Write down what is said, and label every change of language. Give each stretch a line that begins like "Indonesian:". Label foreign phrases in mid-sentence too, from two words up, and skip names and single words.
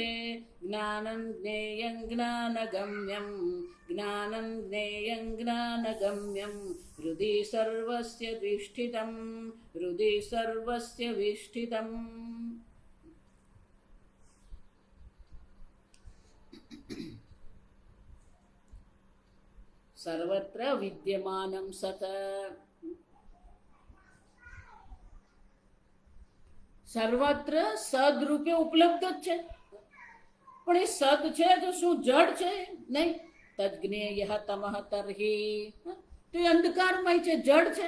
Sanskrit: ज्ञानं ज्ञेयं ज्ञानगम्यं ज्ञानं ज्ञेयं ज्ञानगम्यं हृदि सर्वस्य विष्ठितं हृदि सर्वस्य विष्ठितम्। सर्वत्र विद्यमानं सत
Gujarati: સર્વત્ર સદરૂપે ઉપલબ્ધ જ છે, પણ એ સદ છે તો શું જડ છે? નહીં.
Sanskrit: તજ્ઞેય તમઃ તર્હિ,
Gujarati: તો એ અંધકારમય છે, જડ છે.